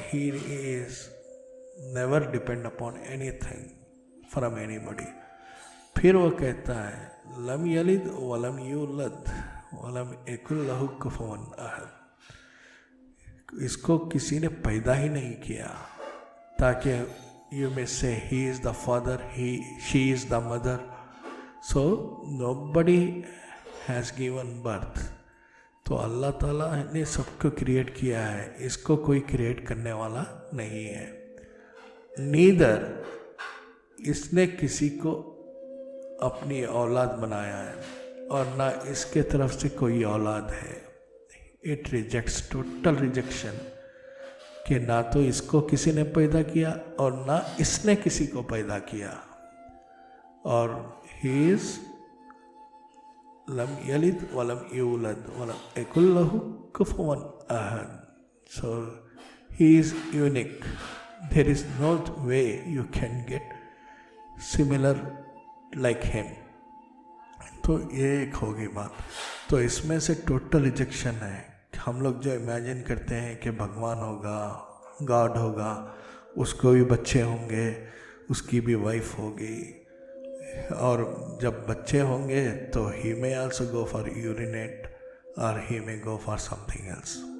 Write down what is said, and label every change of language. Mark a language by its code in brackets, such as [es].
[en] He is never depend upon anything from anybody. [ur] پھر وہ کہتا ہے [ar] لم یلد ولم یولد ولم یکن لہ کفوا احد. [ur] اس کو کسی نے پیدا ہی نہیں کیا تاکہ [en] you may say he is the father, she is the mother. So nobody has given birth. [ur] تو اللہ تعالیٰ نے سب کو کریٹ کیا ہے, اس کو کوئی کریٹ کرنے والا نہیں ہے. نیدر اس نے کسی کو اپنی اولاد بنایا ہے, اور نہ اس کے طرف سے کوئی اولاد ہے. [en] it rejects, total rejection, [ur] کہ نہ تو اس کو کسی نے پیدا کیا اور نہ اس نے کسی کو پیدا کیا. [ar] اور [en] ہی از [ar] لم یلد ولم یولد ولم یکن لہ کفوا احد. [en] So he is unique. There is no way you can get similar like him. [ur] تو یہ ایک ہوگی بات. تو اس میں سے ٹوٹل ریجیکشن ہے. ہم لوگ جو امیجن کرتے ہیں کہ بھگوان ہوگا, گاڈ ہوگا, اس کو بھی بچے ہوں گے, اس کی بھی وائف ہوگی, اور جب بچے ہوں گے تو [en] He may also go for urinate اور he may go for something else.